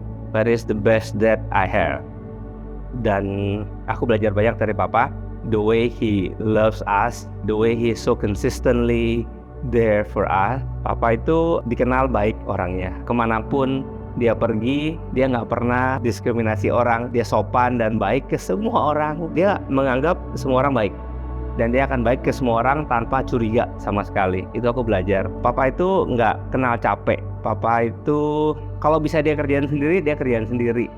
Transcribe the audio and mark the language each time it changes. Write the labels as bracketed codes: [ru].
[en] but he's the best dad I have. [id] Dan aku belajar banyak dari papa. [en] The way he loves us, the way he is so consistently there for us. [id] Papa itu dikenal baik orangnya. Kemanapun dia pergi, dia nggak pernah diskriminasi orang. Dia sopan dan baik ke semua orang. Dia menganggap semua orang baik. Dan dia akan baik ke semua orang tanpa curiga sama sekali. Itu aku belajar. Papa itu nggak kenal capek. Papa itu kalau bisa dia kerjaan sendiri, dia kerjaan sendiri.